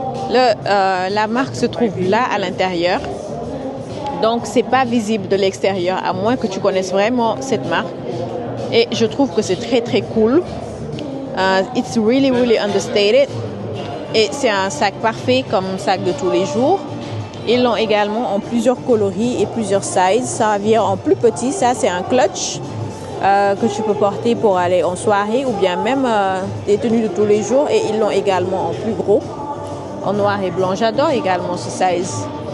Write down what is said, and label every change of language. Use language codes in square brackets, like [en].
[fr] La marque se trouve là à l'intérieur. Donc, c'est pas visible de l'extérieur, à moins que tu connaisses vraiment cette marque. Et je trouve que c'est très très cool. [en] It's really really understated. [fr] Et c'est un sac parfait comme sac de tous les jours. Ils l'ont également en plusieurs coloris et plusieurs sizes. Ça vient en plus petit. Ça, c'est un clutch que tu peux porter pour aller en soirée ou bien même des tenues de tous les jours. Et ils l'ont également en plus gros, en noir et blanc. J'adore également ce size.